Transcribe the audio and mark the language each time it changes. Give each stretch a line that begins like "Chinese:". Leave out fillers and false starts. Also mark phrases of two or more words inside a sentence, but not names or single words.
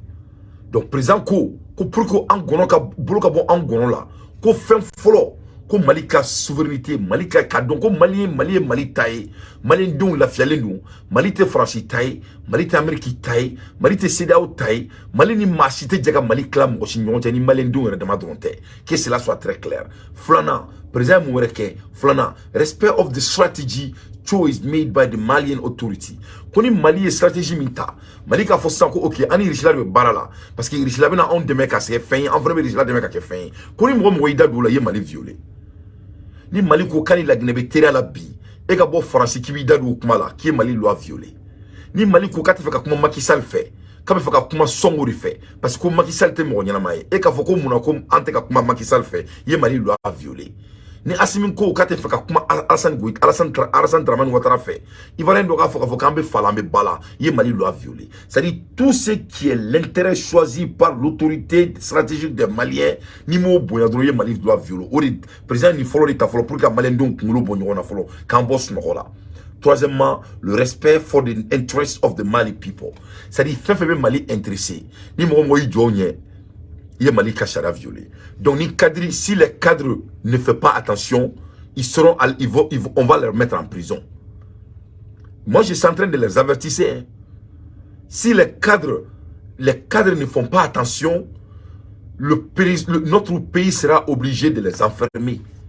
French: Donc président
Bambara: ko
French: pour que
Bambara: an gɔnɔ ka bolo ka bɔ an gɔnɔ la ko fɛn fɔlɔ ko Mali ka souveraineté Mali ka dɔn ko Mali ye Mali ta ye maliyɛn denw lafiyalen don Mali tɛ Faransi ta ye Mali tɛ Amérique ta ye Mali tɛ CEDEAO ta ye Mali ni maa si tɛ jɛ ka Mali tila mɔgɔ si ɲɔgɔn cɛ ni maliyɛn denw yɛrɛ dama dɔrɔn tɛ
French: que cela soit très clair.
Bambara: Filanan président mun wɛrɛ kɛ filanan
English: respect of the strategy choice made by the Malian authority.
Bambara: Koni Mali ye stratégie min ta Mali k'a fɔ sisan ko ok ani Irishila de bɛ baara la
French: parce que
Bambara: Irishila bɛna anw dɛmɛ ka kɛ fɛn ye an fana bɛ Irishila dɛmɛ ka kɛ fɛn ye ko ni mɔgɔ y'i da don o la i ye Mali violer ni Mali ko k'ani Laginɛ bɛ teriya la bi e ka bɔ Faransi k'i b'i da don o kuma la k'i ye Mali
French: loi violer
Bambara: ni Mali ko k'a tɛ fɛ ka kuma Macky Sall fɛ k'a bɛ fɛ ka kuma Sonko de fɛ
French: parce que
Bambara: ko Macky Sall tɛ mɔgɔ ɲɛnama ye e k'a fɔ ko munna ko an tɛ ka kuma Macky Sall fɛ i ye Mali
French: loi violer
Bambara: ni Assimi ko k'a tɛ fɛ ka kuma Alassane Dramane Ouattara fɛ Ivoirien dɔ k'a fɔ k'an bɛ fa la an bɛ ba la i ye Mali
French: loi violer c'est-à-dire tout ce qui est l'intérêt choisi par l'autorité stratégique des Maliens
Bambara: ni m'o bonya dɔrɔn i ye Mali
French: loi violer
Bambara: o de président ni fɔlɔ de ta fɔlɔ
French: pour que
Bambara: ka maliyɛn denw kunkolo bɔ ɲɔgɔn na fɔlɔ k'an bɔ sunɔgɔ la.
French: Troisièmement, le
English: respect for the interests of the Mali people.
Bambara: C'est-à-dire fɛn fɛn bɛ Mali intéressé ni mɔgɔ mɔgɔ y'i jɔ o ɲɛ
French: il y a
Bambara: Mali Kachara violé.
French: Donc si les cadres ne font pas attention, on va les mettre en prison. Moi, je suis en train de les avertir. Hein. Si les cadres ne font pas attention, notre pays sera obligé de les enfermer.